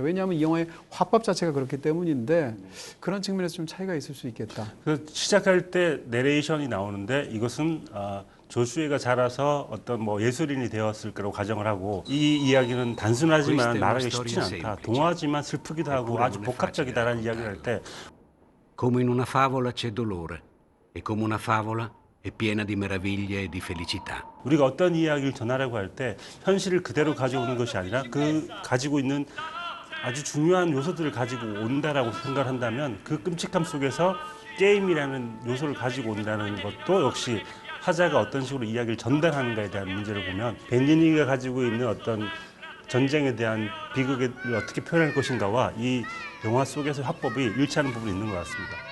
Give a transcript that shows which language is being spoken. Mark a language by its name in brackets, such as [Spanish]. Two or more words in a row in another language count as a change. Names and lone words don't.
[Korean] 왜냐하면 이 영화의 화법 자체가 그렇기 때문인데 그런 측면에서 좀 차이가 있을 수 있겠다. 그 시작할 때 내레이션이 나오는데 이것은 조슈에가 자라서 어떤 뭐 예술인이 되었을 거라고 가정을 하고 이 이야기는 단순하지만 말하기 쉽지 않다. 동화지만 슬프기도 하고 아주 복합적이다라는 이야기를 할 때 [Italian] Come in una favola c'è dolore e come una favola è piena di meraviglie e di felicità. [Korean] 우리가 어떤 이야기를 전하려고 할 때 현실을 그대로 가져오는 것이 아니라 그 가지고 있는 아주 중요한 요소들을 가지고 온다라고 생각을 한다면 그 끔찍함 속에서 게임이라는 요소를 가지고 온다는 것도 역시 화자가 어떤 식으로 이야기를 전달하는가에 대한 문제를 보면 베니니가 가지고 있는 어떤 전쟁에 대한 비극을 어떻게 표현할 것인가와 이 영화 속에서 화법이 일치하는 부분이 있는 것 같습니다.